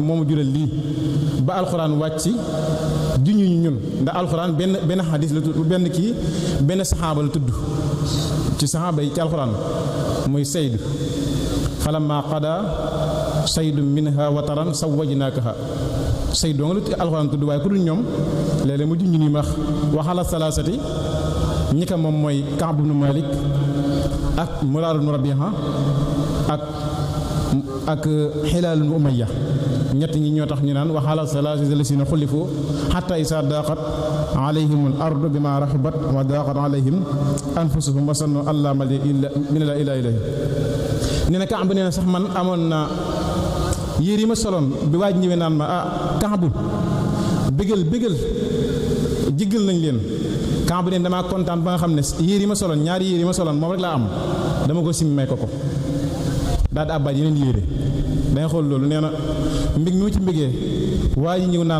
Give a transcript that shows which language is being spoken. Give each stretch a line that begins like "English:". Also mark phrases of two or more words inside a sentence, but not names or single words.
Wolof: moo ma jural lii ba alxuraan wàcc juñu ñun ndax alxuraan benn xadis la tudd benn saxaaba la tudd ci saxaaba yi ci alxuraan muy Sayd
Arabic: فلما قضى زيد منها وطرا زوجناكها
Wolof: Sayd doo nga lu alxuraan tudd waaye ku dul ñoom léeg-léeg mu juñu ni
Arabic: وعلى الثلاثة
Wolof: ñi ka moom mooy Kaab ibn Malik ak Muraar ibn Rabiha ak Hilaal ibn Umayya ñett ñi ñoo tax ñu naan
Arabic: وعلى الثلاثة الذين خلفوا حتى إذا ضاقت عليهم الأرض بما رحبت وضاقت عليهم أنفسهم وظنوا أن لا ملجأ من إلا إليه
Wolof: nee na Kaab nee na sax man amoon na yére yi ma soloon bi waaj ñëwee naan ma Kaab bégal jiggal nañ leen Kaab nee damaa kontaan ba nga xam ne yére yi ma soloon ñaari yére yi ma soloon moom rek laa am dama ko simmi may ko daal di àbbaat yeneen yére danga xool loolu nee na mbig mi ci mbigee waa ji ñëw naan